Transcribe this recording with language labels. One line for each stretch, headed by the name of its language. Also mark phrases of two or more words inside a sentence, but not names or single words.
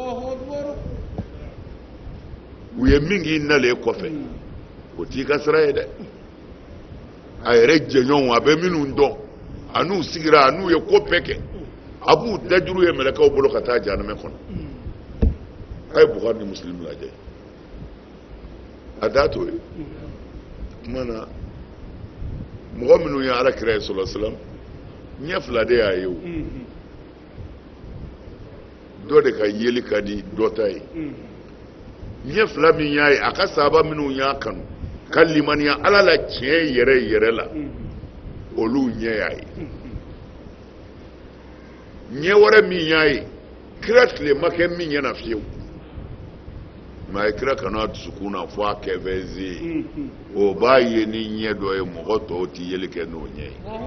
Bambara: u ye min k'i nalen kɔfɛ o t'i ka sira ye dɛ a yɛrɛ jɛɲɔgɔnw a bɛ minnu dɔn a n'u sigira a n'u ye ko bɛɛ kɛ a b'u dajuru ye mɛlɛkɛw bolo ka taa jahanama kɔnɔ a ye Bukhari ni Muslim lajɛ a da t'o ye kuma na mɔgɔ minnu ye ala kira ye
Arabic: صلى الله عليه وسلم
Bambara: ɲɛ fila de y'a ye o dɔ de ka yeli ka di dɔ ta ye ɲɛ fila min y'a ye a ka sahaba minnu y'a kanu ka limaniya ala la tiɲɛ yɛrɛ la olu ɲɛ y'a ye ɲɛ wɛrɛ min y'a ye kira tile ma kɛ min ɲɛna fiyewu mais a ye kira kanu a dusukun na fo a kɛfɛ zen o b'a ye ni ɲɛ dɔ ye mɔgɔ tɔw tɛ yeli kɛ n'o ɲɛ ye